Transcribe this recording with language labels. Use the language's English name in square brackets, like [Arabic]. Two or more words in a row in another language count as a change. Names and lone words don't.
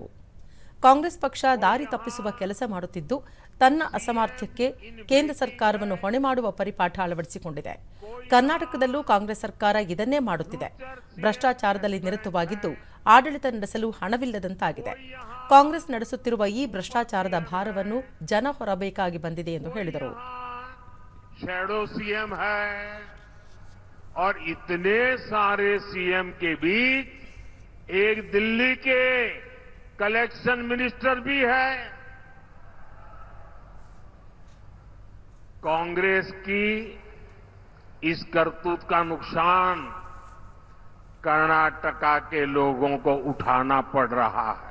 [Kannada] ಕಾಂಗ್ರೆಸ್ ಪಕ್ಷ ದಾರಿ ತಪ್ಪಿಸುವ ಕೆಲಸ ಮಾಡುತ್ತಿದ್ದು, ತನ್ನ ಅಸಾಮರ್ಥ್ಯಕ್ಕೆ ಕೇಂದ್ರ ಸರ್ಕಾರವನ್ನು ಹೊಣೆ ಮಾಡುವ ಪರಿಪಾಠ ಅಳವಡಿಸಿಕೊಂಡಿದೆ. ಕರ್ನಾಟಕದಲ್ಲೂ ಕಾಂಗ್ರೆಸ್ ಸರ್ಕಾರ ಇದನ್ನೇ ಮಾಡುತ್ತಿದೆ. ಭ್ರಷ್ಟಾಚಾರದಲ್ಲಿ ನಿರತವಾಗಿದ್ದು, ಆಡಳಿತ ನಡೆಸಲು ಹಣವಿಲ್ಲದಂತಾಗಿದೆ. ಕಾಂಗ್ರೆಸ್ ನಡೆಸುತ್ತಿರುವ ಈ ಭ್ರಷ್ಟಾಚಾರದ ಭಾರವನ್ನು ಜನ ಹೊರಬೇಕಾಗಿ ಬಂದಿದೆ ಎಂದು ಹೇಳಿದರು. [English] collection minister [Hindi] भी है. कांग्रेस की इस करतूत का नुकसान कर्नाटका के लोगों को उठाना पड़ रहा है.